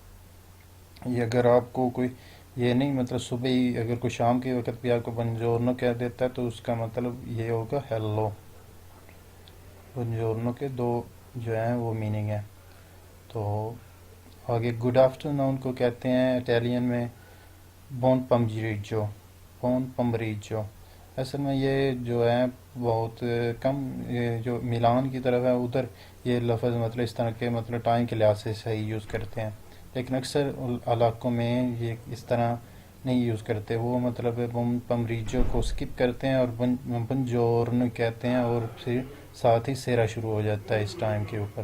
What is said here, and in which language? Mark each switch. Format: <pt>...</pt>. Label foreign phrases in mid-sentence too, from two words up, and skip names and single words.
<ur>یہ اگر آپ کو کوئی یہ نہیں مطلب صبح ہی اگر کوئی شام کے وقت بھی آپ کو buongiorno کہہ دیتا ہے تو اس کا مطلب یہ ہوگا ہیلو. buongiorno کے دو جو ہیں وہ میننگ ہیں. تو آگے</ur> <en>Good afternoon</en> <ur>کو کہتے ہیں اٹالین میں</ur> <it>buon pomeriggio. buon pomeriggio.</it> <ur>اصل میں یہ جو ہے بہت کم جو میلان کی طرف ہے ادھر یہ لفظ مطلب اس طرح کے مطلب ٹائم کے لحاظ سے صحیح یوز کرتے ہیں، لیکن اکثر علاقوں میں یہ اس طرح نہیں یوز کرتے. وہ مطلب</ur> <it>Buon pomeriggio</it> <ur>کو اسکپ کرتے ہیں اور بنجورن کہتے ہیں، اور پھر ساتھ ہی سیرا شروع ہو جاتا ہے اس ٹائم کے اوپر.</ur>